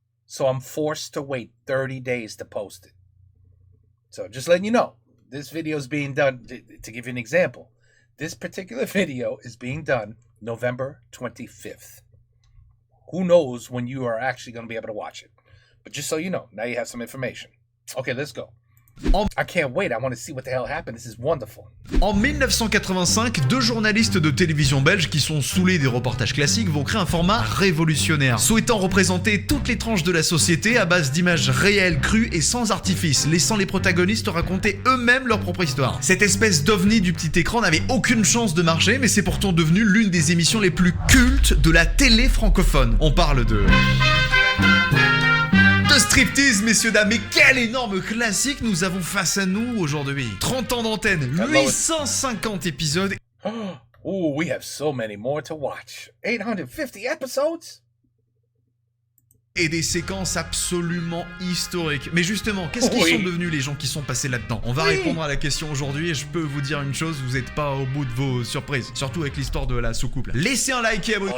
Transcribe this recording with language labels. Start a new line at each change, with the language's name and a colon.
English: So I'm forced to wait 30 days to post it. So just letting you know, this video is being done, to give you an example, this particular video is being done November 25th. Who knows when you are actually going to be able to watch it. But just so you know, now you have some information. Okay, let's go. I can't wait, I want to see what the hell happened. This is wonderful.
French: En 1985, deux journalistes de télévision belge qui sont saoulés des reportages classiques vont créer un format révolutionnaire, souhaitant représenter toutes les tranches de la société à base d'images réelles, crues et sans artifice, laissant les protagonistes raconter eux-mêmes leur propre histoire. Cette espèce d'ovni du petit écran n'avait aucune chance de marcher, mais c'est pourtant devenu l'une des émissions les plus cultes de la télé francophone. On parle de striptease, messieurs, dames, mais quel énorme classique nous avons face à nous aujourd'hui. 30 ans d'antenne, 850 épisodes.
English: Oh, we have so many more to watch. 850 episodes?
French: Et des séquences absolument historiques. Mais justement, qu'est-ce qu'ils sont devenus les gens qui sont passés là-dedans? On va répondre à la question aujourd'hui et je peux vous dire une chose, vous n'êtes pas au bout de vos surprises. Surtout avec l'histoire de la soucoupe. Laissez un like et abonnez-vous.